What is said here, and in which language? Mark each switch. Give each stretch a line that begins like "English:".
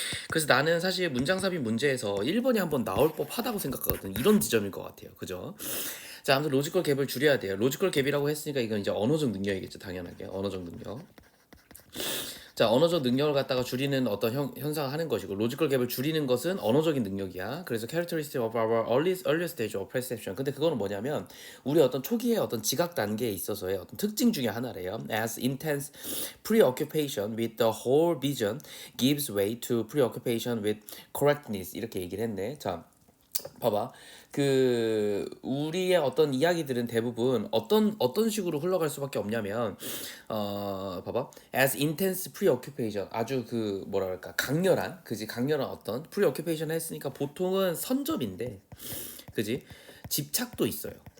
Korean: 그래서 나는 사실 문장 삽입 문제에서 1번이 한번 나올 법하다고 생각하거든. 이런 지점일 것 같아요. 그죠? 자, 아무튼 로지컬 갭을 줄여야 돼요. 로지컬 갭이라고 했으니까 이건 이제 언어적 능력이겠죠, 당연하게. 언어적 능력. 자, 언어적 능력을 갖다가 줄이는 어떤 현상을 하는 것이고, 로지컬 갭을 줄이는 것은 언어적인 능력이야. 그래서
English: characteristic of our early stage of perception.
Korean: 근데 그거는 뭐냐면 우리 어떤 초기의 어떤 지각 단계에 있어서의 어떤 특징 중에 하나래요.
English: As intense preoccupation with the whole vision gives way to preoccupation with correctness.
Korean: 이렇게 얘기를 했네. 자, 봐봐. 그 우리의 어떤 이야기들은 대부분 어떤 식으로 흘러갈 수밖에 없냐면 봐봐.
English: As intense preoccupation.
Korean: 아주 그 뭐라 그럴까? 강렬한, 그지? 강렬한 어떤 preoccupation 했으니까 보통은 선접인데, 그지? 집착도 있어요.